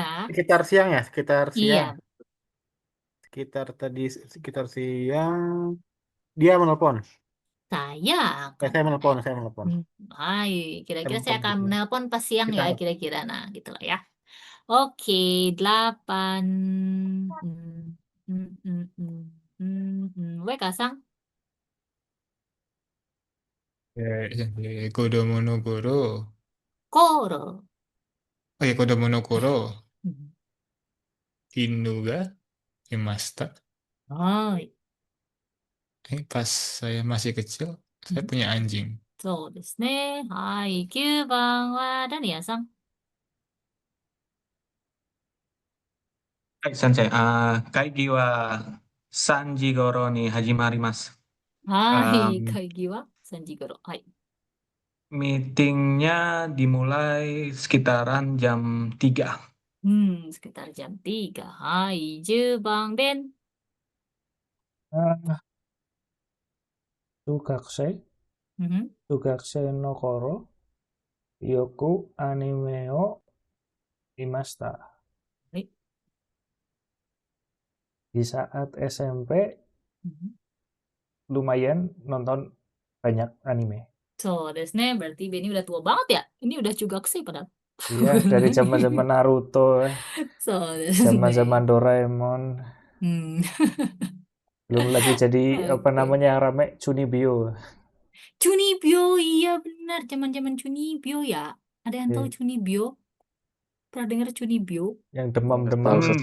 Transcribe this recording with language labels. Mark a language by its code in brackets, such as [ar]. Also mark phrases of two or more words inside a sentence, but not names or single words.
[id] sekitar siang ya sekitar Iya. siang sekitar siang dia menelpon. Saya akan. Saya menelpon. Hai, kira-kira saya akan Saya menelpon pas siang ya, Kita- kira-kira. Nah, gitu lah ya. Oke, 8. Weka-san. [ja] Kodomonogoro. Koro. [id] Oh ya, Kodomonogoro. Mhm. [ja] 犬がいました. Hai. [id] Pas saya masih kecil, saya punya anjing. [ja] そうですね。はい。9番はダニヤさん。 Hai, Sensei. 会議は 3時頃に始まります。はい。会議は3時頃。はい。 [id] Meetingnya dimulai sekitaran jam 3. Sekitar jam 3. [ja] Hai. 10番Ben. Tsugakusei Mhm. の頃よくアニメをいました. Hai. [id] Di saat SMP Mhm. lumayan nonton banyak anime. [ja] そうですね。 [id] Berarti Benny udah tua banget ya? Ini udah juga sih padahal. Iya, dari zaman-zaman Naruto, [ja] そうですね。 [id] zaman-zaman Doraemon, belum lagi jadi apa Oke. namanya yang rame Chunibyo. Chunibyo, iya benar. Zaman-zaman Chunibyo ya. Ada yang tahu Iya, Chunibyo? Pernah dengar Chunibyo? yang Nggak demam-demam. tahu sih.